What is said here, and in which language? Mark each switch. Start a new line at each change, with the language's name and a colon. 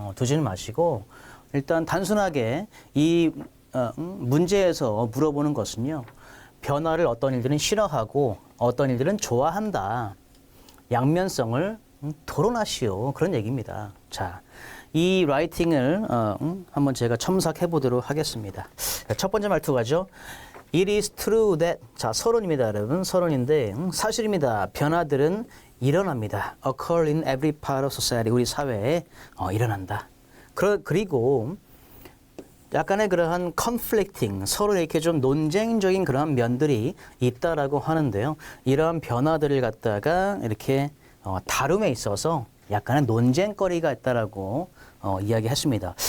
Korean: 두지는 마시고 일단 단순하게 이 문제에서 물어보는 것은요. 변화를 어떤 일들은 싫어하고 어떤 일들은 좋아한다. 양면성을 토론하시오. 그런 얘기입니다. 자, 이 라이팅을 한번 제가 첨삭해 보도록 하겠습니다. 첫 번째 말투가죠.
English: It is true that
Korean: 자, 서론입니다, 여러분. 서론인데 사실입니다. 변화들은 일어납니다.
English: Occur in every part of society.
Korean: 우리 사회에 일어난다. 그리고 약간의 그러한 conflicting, 서로 이렇게 좀 논쟁적인 그러한 면들이 있다라고 하는데요. 이러한 변화들을 갖다가 이렇게 다룸에 있어서 약간의 논쟁거리가 있다라고 이야기했습니다.